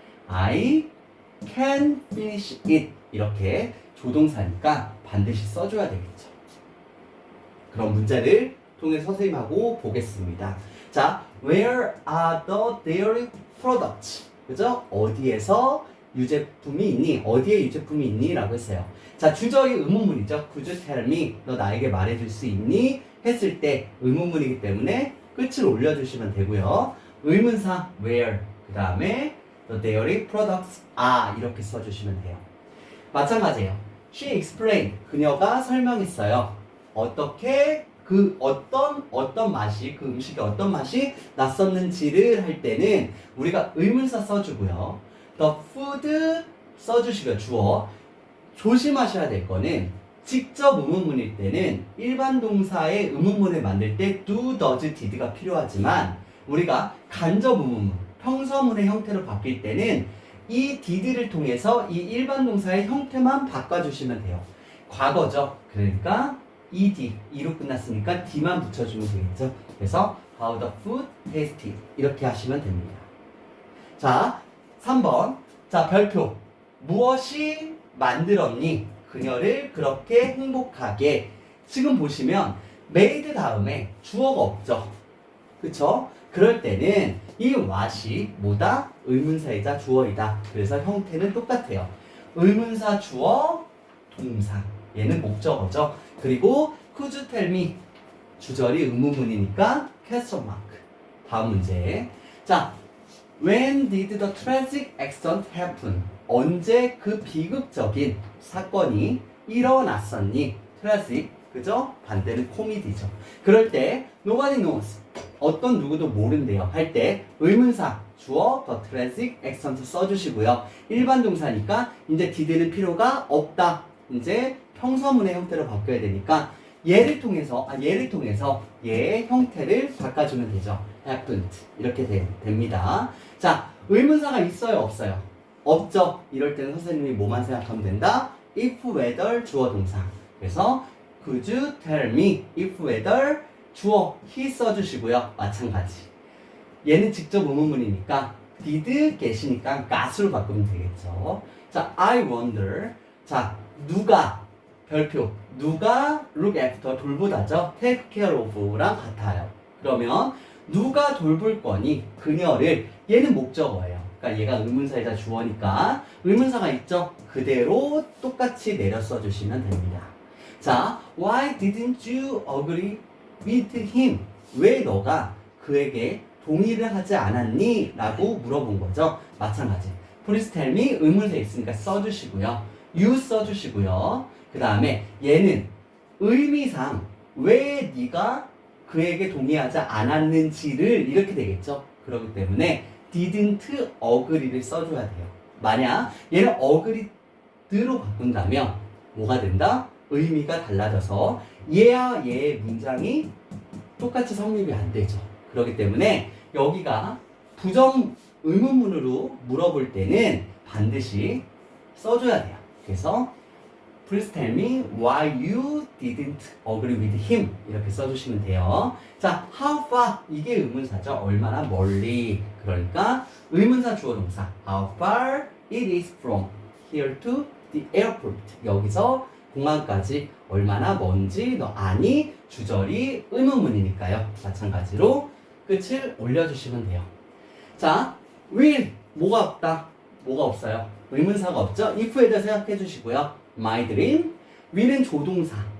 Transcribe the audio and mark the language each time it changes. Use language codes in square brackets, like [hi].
[en] I can finish it [ko] 이렇게 조동사니까 반드시 써줘야 되겠죠. 그럼 문제를 통해 선생님하고 보겠습니다. [en] 자, where are the dairy products? [ko] 그죠? 어디에서 유제품이 있니? 어디에 유제품이 있니? 라고 했어요. 자, 주절이 의문문이죠. [en] Could you tell me? [ko] 너 나에게 말해줄 수 있니? 했을 때 의문문이기 때문에 끝을 올려주시면 되고요. 의문사 where 그 다음에 the dairy products are 이렇게 써주시면 돼요. 마찬가지예요. [en] She explained [ko] 그녀가 설명했어요. 어떻게 그 어떤 맛이 그 음식의 어떤 맛이 났었는지를 할 때는 우리가 의문사 써주고요. The food 써주시고요. 주어. 조심하셔야 될 거는 직접 의문문일 때는 일반 동사의 의문문을 만들 때 do, does, did가 필요하지만 우리가 간접 의문문, 평서문의 형태로 바뀔 때는 이 did를 통해서 이 일반 동사의 형태만 바꿔주시면 돼요. 과거죠. 그러니까 ed, e로 끝났으니까 d만 붙여주면 되겠죠. 그래서 [en] how the food tasted [ko] 이렇게 하시면 됩니다. 자, 3번. 자, 별표. 무엇이 만들었니? 그녀를 그렇게 행복하게. 지금 보시면 made 다음에 주어가 없죠. 그쵸? 그럴 때는 이 what이 뭐다? 의문사이자 주어이다. 그래서 형태는 똑같아요. 의문사, 주어, 동사. 얘는 목적어죠. [en] 그리고 could you tell me? [ko] 주절이 의문문이니까 question mark. 다음 문제. [en] 자, when did the tragic accident happen? [ko] 언제 그 비극적인 사건이 일어났었니? tragic, 그죠? 반대는 코미디죠. 그럴 때 [en] nobody knows. [ko] 어떤 누구도 모른대요. 할 때 의문사, 주어, the tragic accident 써주시고요. 일반 동사니까 이제 did는 필요가 없다. 이제 평서문의 형태로 바뀌어야 되니까 얘를 통해서 얘의 형태를 바꿔주면 되죠. happened 이렇게 됩니다. 자, 의문사가 있어요, 없어요? 없죠. 이럴 때는 선생님이 뭐만 생각하면 된다? if, whether, 주어, 동사. 그래서 [en] could you tell me if, whether, [ko] 주어, he 써주시고요. 마찬가지. 얘는 직접 의문문이니까 did, get이니까 got으로 바꾸면 되겠죠. [en] 자, I wonder. [ko] 자, 누가 별표 누가 look after 돌보다죠. take care of랑 같아요. 그러면 누가 돌볼 거니? 그녀를. 얘는 목적어예요. 그러니까 얘가 의문사이자 주어니까 의문사가 있죠. 그대로 똑같이 내려 써주시면 됩니다. [en] 자, why didn't you agree with him? [ko] 왜 너가 그에게 동의를 하지 않았니? 라고 물어본 거죠. 마찬가지. [en] Please tell me [ko] 의문사 있으니까 써주시고요. you 써주시고요. 그 다음에 얘는 의미상 왜 네가 그에게 동의하지 않았는지를 이렇게 되겠죠. 그렇기 때문에 didn't agree를 써줘야 돼요. 만약 얘를 agreed로 바꾼다면 뭐가 된다? 의미가 달라져서 얘와 얘의 문장이 똑같이 성립이 안 되죠. 그렇기 때문에 여기가 부정 의문문으로 물어볼 때는 반드시 써줘야 돼요. [en] 그래서 Please tell me why you didn't agree with him. [ko] 이렇게 써주시면 돼요. 자, how far. 이게 의문사죠. 얼마나 멀리. 그러니까 의문사 주어 동사. [en] How far it is from here to the airport. [ko] 여기서 공항까지 얼마나 먼지 너 아니? 주절이 의문문이니까요. 마찬가지로 끝을 올려주시면 돼요. 자, will. 뭐가 없다? 뭐가 없어요? 의문사가 없죠? if에 대해 생각해 주시고요. My dream. will은 조동사.